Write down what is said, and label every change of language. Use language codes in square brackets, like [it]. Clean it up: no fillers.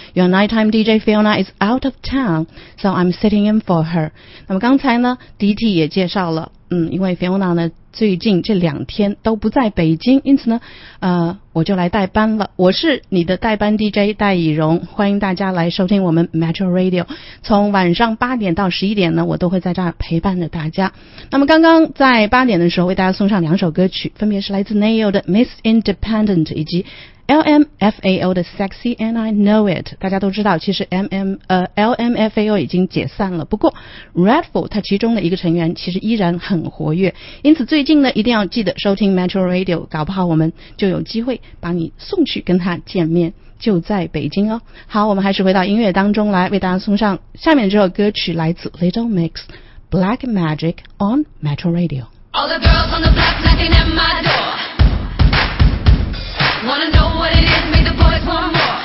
[en] Your nighttime DJ Fiona is out of town, so I'm sitting in for her. [zh] 那么刚才呢 ,DT 也介绍了因为 Fiona 呢最近这两天都不在北京，因此呢我就来代班了。我是你的代班 DJ 戴以荣，欢迎大家来收听我们 Metro Radio。从晚上8点到11点呢，我都会在这儿陪伴着大家。那么刚刚在8点的时候为大家送上两首歌曲，分别是来自 Neo 的 Miss Independent 以及LMFAO 的 Sexy and I Know It。大家都知道其实 LMFAO 已经解散了，不过 Redful 它其中的一个成员其实依然很活跃，因此最近呢一定要记得收听 Metro Radio， 搞不好我们就有机会把你送去跟他见面，就在北京哦。好，我们还是回到音乐当中来，为大家送上下面这首歌曲，来自 Little Mix Black Magic on Metro Radio。 [en] All the girls on the black knocking at my door wanna know what it is, make the boys want more.